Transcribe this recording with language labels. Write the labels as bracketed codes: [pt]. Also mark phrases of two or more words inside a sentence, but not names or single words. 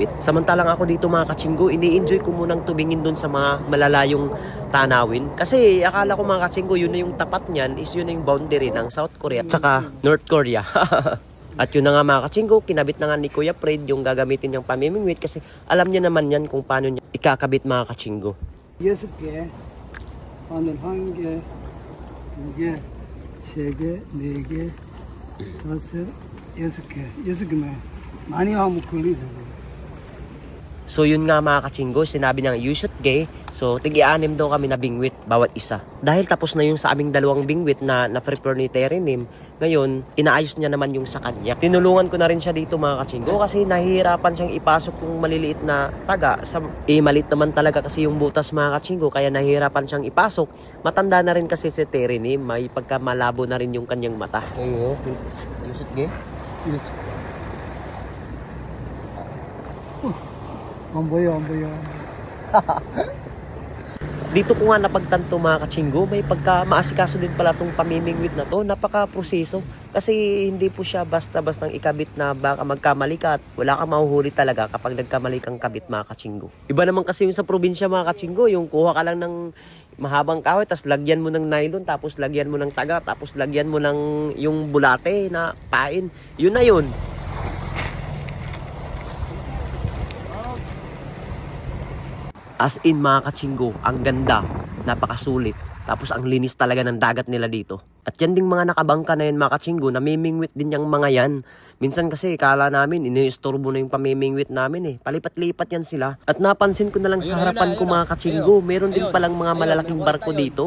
[tl] Samantalang ako dito mga kachinggo, ini-enjoy ko munang tumingin dun sa mga malalayong tanawin. Kasi akala ko mga kachinggo, yun na yung tapat niyan, is yun na yung boundary ng South Korea at saka North Korea. At yun na nga mga kachinggo, kinabit na nga ni Kuya Fred yung gagamitin niyang pamimingwit kasi alam niya naman yan kung paano niya ikakabit mga kachinggo. [ko] 6개, 바늘 1개, 2개, 3개, 4개, 5, 6개. 6개만 많이 하면 걸리더라고요. [tl] So yun nga mga kachinggo, sinabi niya [en] you should gay. [tl] So tig-6 daw kami na bingwit bawat isa. Dahil tapos na yung sa aming dalawang bingwit na na-prepare ni Terinim, ngayon inaayos niya naman yung sa kanya. Tinulungan ko na rin siya dito mga kachinggo kasi nahihirapan siyang ipasok yung maliliit na taga. Malit naman talaga kasi yung butas mga kachinggo kaya nahihirapan siyang ipasok. Matanda na rin kasi si Terinim, may pagkamalabo na rin yung kanyang mata. [en] You should gay? Yes. [ko] 안 보여. [tl] Dito ko nga napagtanto mga kachinggo, may pagka maasikaso din pala itong pamimingwit na to. Napaka-proseso. Kasi hindi po siya basta-bastang ikabit na baka magkamali ka at wala kang mahuhuli talaga kapag nagkamali kang kabit mga kachinggo. Iba naman kasi yung sa probinsya mga kachinggo, yung kuha ka lang ng mahabang kahoy, tapos lagyan mo ng nylon, tapos lagyan mo ng taga, tapos lagyan mo ng yung bulate na pain. Yun na yun. [en] As in [tl] mga kachinggo, ang ganda, napakasulit. Tapos ang linis talaga ng dagat nila dito. At yan ding mga nakabangka na yan mga kachinggo, namimingwit din yung mga yan. Minsan kasi kala namin, iniistorbo na yung pamimingwit namin eh. Palipat-lipat yan sila. At napansin ko na lang sa harapan ko mga kachinggo, meron din palang mga malalaking barko dito.